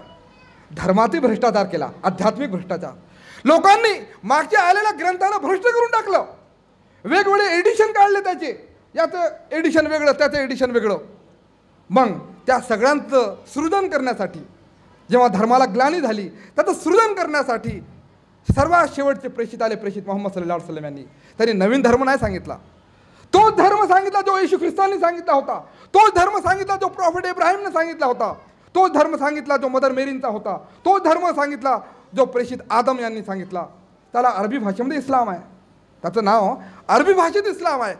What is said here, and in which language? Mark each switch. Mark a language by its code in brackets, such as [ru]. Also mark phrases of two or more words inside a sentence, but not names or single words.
[mr] धर्मातील भ्रष्टाचार केला, आध्यात्मिक भ्रष्टाचार. लोकांनी मागच्या आलेल्या ग्रंथांना भ्रष्ट करून टाकलं. वेगवेगळे एडिशन काढले त्याचे, याचं एडिशन वेगळं, त्याचं एडिशन वेगळं. मग त्या सगळ्यांचं सृजन करण्यासाठी जेव्हा धर्माला ग्लानी झाली त्याचं सृजन करण्यासाठी सर्वात शेवटचे प्रेषित आले, प्रेषित मोहम्मद [ar] صلى الله عليه وسلم [mr] यांनी. त्यांनी नवीन धर्म नाही सांगितला, तोच धर्म सांगितला जो येशू ख्रिस्तांनी सांगितला होता. तोच धर्म सांगितला जो प्रॉफेट इब्राहिमने सांगितला होता. तोच धर्म सांगितला जो मदर मेरींचा होता. तोच धर्म सांगितला जो प्रेषित आदम यांनी सांगितला. त्याला अरबी भाषेमध्ये इस्लाम आहे, त्याचं नाव अरबी भाषेत इस्लाम आहे.